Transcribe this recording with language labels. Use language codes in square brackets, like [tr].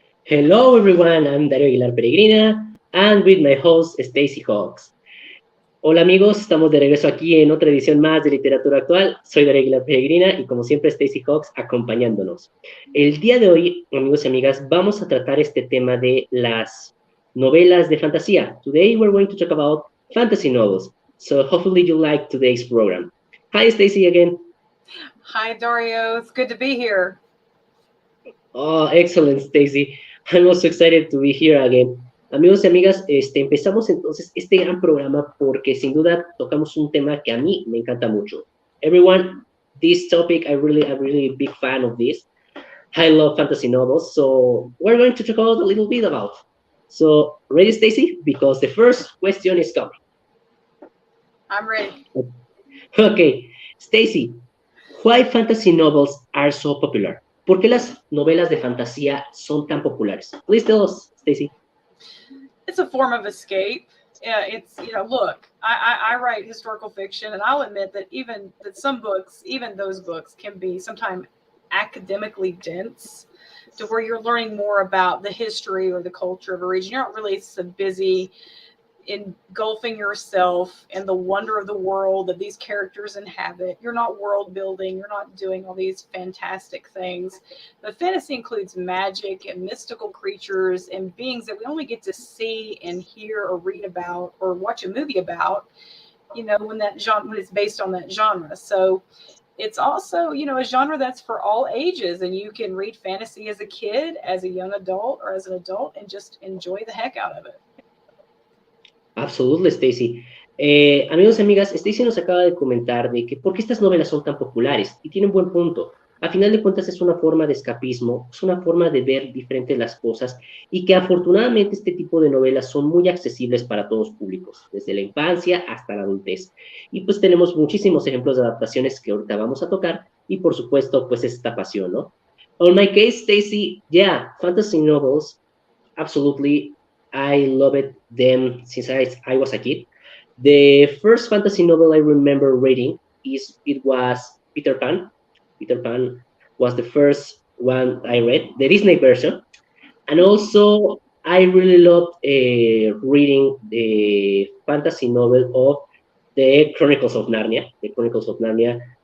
[en] Hello everyone, I'm Darío Aguilar peregrina and with my host Stacy Hawks. [es] Hola amigos, estamos de regreso aquí en otra edición más de Literatura Actual. Soy Darío Aguilar peregrina y como siempre Stacy Hawks acompañándonos. El día de hoy, amigos y amigas, vamos a tratar este tema de las novelas de fantasía. [en] Today we're going to talk about fantasy novels. So hopefully you like today's program. Hi Stacy again. Hi Dario, it's good to be here. Oh, excellent Stacy. I'm also excited to be here again. [es] Amigos y amigas, empezamos entonces este gran programa porque sin duda tocamos un tema que a mí me encanta mucho. [en] Everyone, this topic, I'm really big fan of this. I love fantasy novels, so we're going to talk about a little bit about. So, ready, Stacy? Because the first question is coming. I'm ready. Okay, Stacy, why fantasy novels are so popular? [es] ¿Por qué las novelas de fantasía son tan populares? [en] Please tell us, Stacy. It's a form of escape. It's, look, I write historical fiction, and I'll admit that some books, even those books, can be sometimes academically dense to where you're learning more about the history or the culture of a region. You're not really so busy engulfing yourself in the wonder of the world that these characters inhabit. You're not world building. You're not doing all these fantastic things. The fantasy includes magic and mystical creatures and beings that we only get to see and hear or read about or watch a movie about, when it's based on that genre. So it's also, a genre that's for all ages, and you can read fantasy as a kid, as a young adult, or as an adult and just enjoy the heck out of it. Absolutely, Stacy. [es] Amigos y amigas, Stacy nos acaba de comentar de que por qué estas novelas son tan populares y tiene un buen punto. A final de cuentas es una forma de escapismo, es una forma de ver diferentes las cosas y que afortunadamente este tipo de novelas son muy accesibles para todos públicos, desde la infancia hasta la adultez. Y pues tenemos muchísimos ejemplos de adaptaciones que ahorita vamos a tocar y por supuesto pues esta pasión, ¿no? [en] On my case, Stacy, yeah, fantasy novels, absolutely. I loved them since I was a kid. The first fantasy novel I remember reading was Peter Pan. Peter Pan was the first one I read, the Disney version, and also I really loved reading the fantasy novel of the Chronicles of Narnia. The Chronicles of Narnia.